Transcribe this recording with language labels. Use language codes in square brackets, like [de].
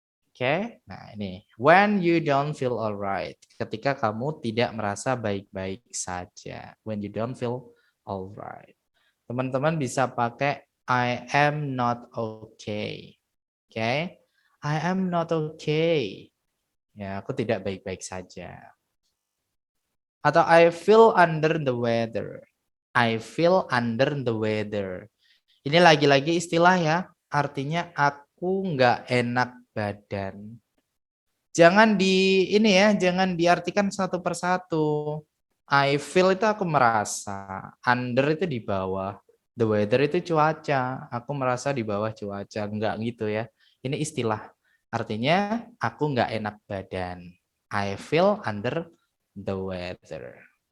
[en] Oke, nah ini when you don't feel alright, [id] ketika kamu tidak merasa baik-baik saja, [en] when you don't feel alright. [id] Teman-teman bisa pakai [en] I am not okay. Oke, I am not okay. [id] Ya, aku tidak baik-baik saja. [en] Atau I feel under the weather. I feel under the weather. [id] Ini lagi-lagi istilah ya, artinya aku nggak enak badan. Jangan ini ya, jangan diartikan satu persatu. [en] I feel [id] itu aku merasa, under itu di bawah, [en] the weather [id] itu cuaca, aku merasa di bawah cuaca, enggak gitu ya. Ini istilah, artinya aku nggak enak badan. [en] I feel under the weather.